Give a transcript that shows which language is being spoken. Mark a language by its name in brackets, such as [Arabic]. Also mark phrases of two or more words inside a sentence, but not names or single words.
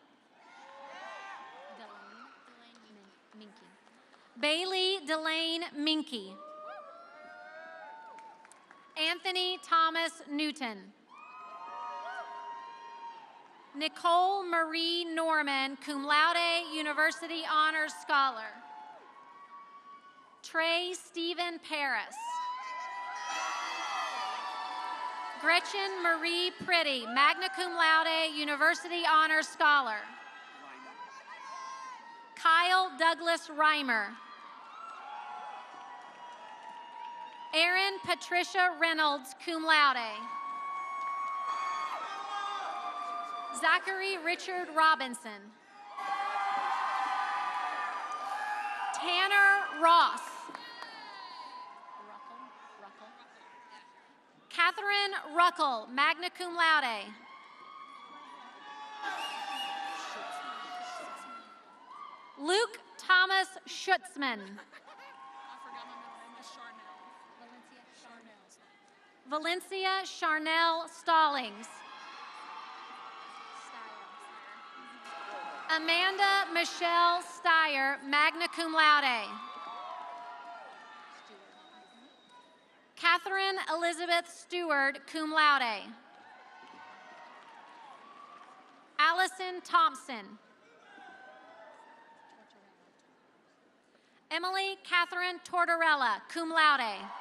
[English] Bailey Delane Minky. Anthony Thomas Newton. Nicole Marie Norman, [Latin] cum laude, [English] University Honors Scholar. Trey Stephen Paris. Gretchen Marie Pretty, [Latin] magna cum laude, [English] University Honors Scholar. Kyle Douglas Reimer. Erin Patricia Reynolds, [Latin] cum laude. [English] Zachary Richard Robinson. Tanner Ross. Catherine Ruckel, [Latin] magna cum laude. [English] Luke Thomas Schutzman. Valencia Charnel Stallings. Amanda Michelle Steyer, [Latin] magna cum laude. [English] Catherine Elizabeth Stewart, [Latin] cum laude. [English] Allison Thompson. Emily Catherine Tortorella, [Latin] cum laude.